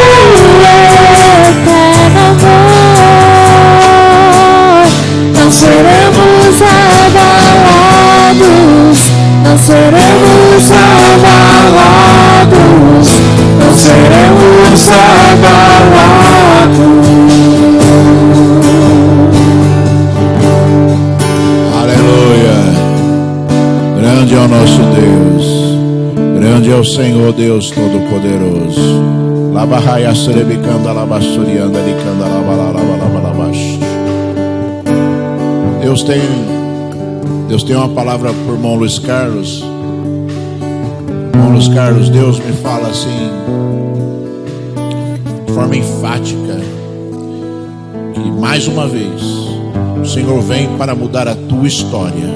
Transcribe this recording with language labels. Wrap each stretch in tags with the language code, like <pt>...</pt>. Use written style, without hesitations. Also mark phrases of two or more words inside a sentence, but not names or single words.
<pt>eterno amor, não seremos abalados, não seremos abalados, não seremos abalados. Aleluia. Grande é o nosso Deus, grande é o Senhor Deus Todo-Poderoso. Labarraia serebicanda, labassurianda, licanda, labalabalabalabalabash. Deus tem uma palavra por irmão Luiz Carlos. Irmão Luiz Carlos, Deus me fala assim, de forma enfática, que mais uma vez o Senhor vem para mudar a tua história.</pt>